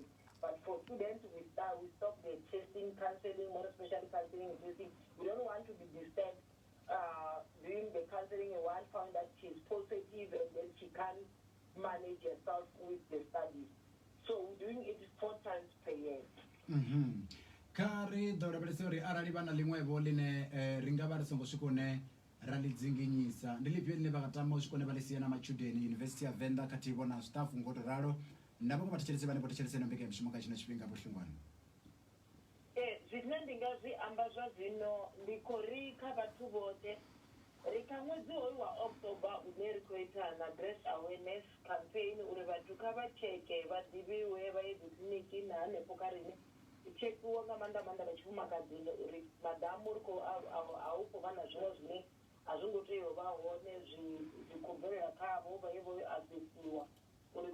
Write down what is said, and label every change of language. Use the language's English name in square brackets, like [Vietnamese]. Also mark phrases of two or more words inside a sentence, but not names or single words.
[English] But for students, we stop the testing, counseling, more especially counseling and testing. We don't want to be disturbed. Doing the counseling, and one found that she's positive and then she can't manage herself with the studies. So we're doing it 4 times per year. [Venda] Kari ḓo lavhelesa uri arali vha na ḽiṅwevho ḽine ri nga vha ri songo swika hune ra ḽi dzinginyisa ndi ḽifhio ḽine vha nga tama u swika hune vha ḽi sia na matshudeni University ya Venḓa khathihi vho na staff ngo tou ralo na vhaṅwe vhathetshelesi vhane vho thetshelesa ino mbekanyamushumo kha tshino tshifhinga vho Hlungwane? Zwine ndi nga zwi amba zwa zwino ndi khou ri kha vhathu vhoṱhe ri kha ṅwedzi hoyu wa October une ri khou ita na [English] breast awareness campaign [Venda] uri vhathu kha vha tsheke vha ḓivhiwe vha ye dzikiḽiniki na hanefho kha riṋe tshekhiwa nga maanḓa vha tshifumakadzini uri madamu ri khou a u khou vha na zwiṅwe zwine a zwi ngo tea u vha hone zwi khou bvelela khavho vha ye vho asesiwa uri vha